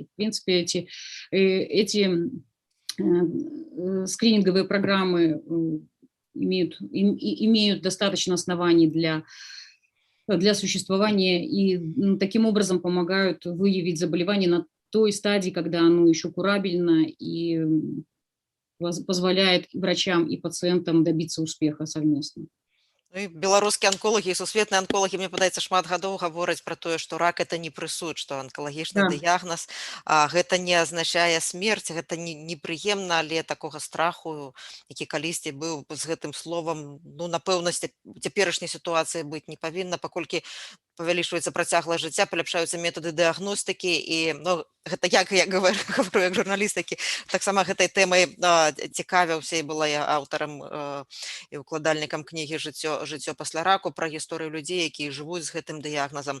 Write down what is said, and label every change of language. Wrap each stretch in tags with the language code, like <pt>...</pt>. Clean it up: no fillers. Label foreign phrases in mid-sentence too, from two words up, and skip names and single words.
<ru>В принципе, эти скрининговые программы имеют достаточно оснований для существования и таким образом помогают выявить заболевание на той стадии, когда оно еще курабельно и позволяет врачам и пациентам добиться успеха совместно.</ru> <be>Ну, і беларускія анколагі і сусветныя анколагі, мне падаецца, шмат гадоў гавораць пра тое, што рак это не прысуд, што анкалагічны Да. дыягназ, гэта не азначае смерць, гэта непрыемна, але такога страху, які калісьці быў з гэтым словам, ну, напэўна, цяперашняй сітуацыі быць не павінна, паколькі павялічваецца працягласць жыцця, паляпшаюцца метады дыягностыкі і, ну, гэта я гавару як журналіст, які таксама гэтай тэмай цікавіўся і была я аўтарам і укладальнікам кнігі жыццё пасля раку, пра гісторыю людзей, якія жывуць з гэтым дыягназам.</be>